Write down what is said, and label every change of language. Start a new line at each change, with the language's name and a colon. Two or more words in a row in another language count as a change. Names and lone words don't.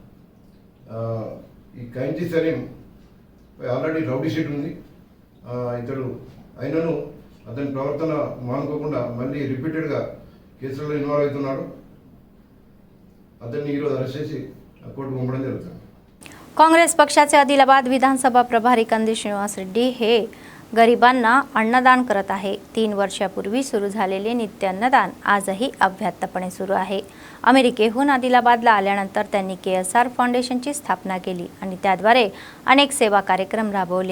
Telugu: ఈ కైంచి సలీం ఆల్రెడీ రౌడీ షీట్ ఉంది। ఇతడు అయినను అతని ప్రవర్తన మానుకోకుండా మళ్ళీ రిపీటెడ్గా కేసులలో ఇన్వాల్వ్ అవుతున్నాడు। అతన్ని ఈరోజు అరెస్ట్ చేసి కోర్టుకు పంపడం జరుగుతుంది।
Marathi: काँग्रेस पक्षाचे आदिलाबाद विधानसभा प्रभारी कंदी श्रीनिवास रेड्डी हे गरिबांना अन्नदान करत आहे। 3 वर्षापूर्वी सुरू झालेले नित्य अन्नदान आजही अव्याहतपणे सुरू आहे। अमेरिकेहून आदिलाबादला आल्यानंतर त्यांनी KSR फाउंडेशनची स्थापना केली आणि त्याद्वारे अनेक सेवा कार्यक्रम राबवले।